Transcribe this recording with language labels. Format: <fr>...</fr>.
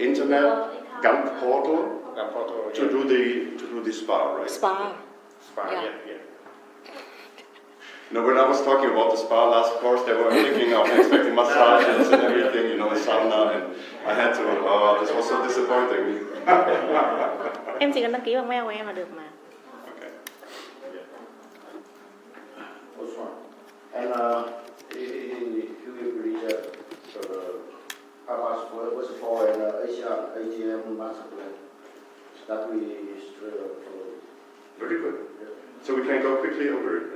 <en>Internet, GAMP portal Gam portal. to do the spa, right? Spa. Spa. Yeah. Yeah. No, when I was talking about the spa last course, they were thinking of expecting massages and everything, sauna, and I had to. Oh, this was so disappointing.</en> <vi>Em chỉ cần đăng ký bằng mail của em là được mà.</vi> <en>Okay. What's wrong? And he agreed that APA version 4 and ATM master plan that we follow. Very good. So we can go quickly over it.</en>